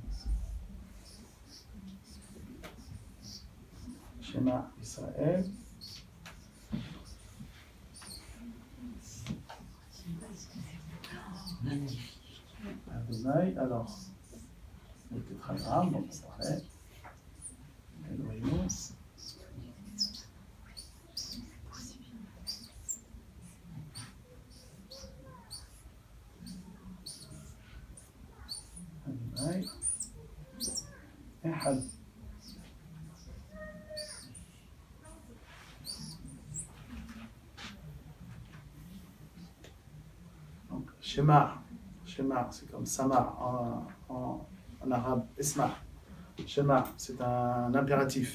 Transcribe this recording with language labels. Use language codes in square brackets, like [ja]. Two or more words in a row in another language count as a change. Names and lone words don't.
[he] שמע ישראל. Adonai, [fr] alors, le tétragramme, donc on paraît. [he] אלוהים. אדוני. Ehad. [fr] Donc, Shema, c'est comme Sama en arabe, Isma. Shema, c'est un impératif.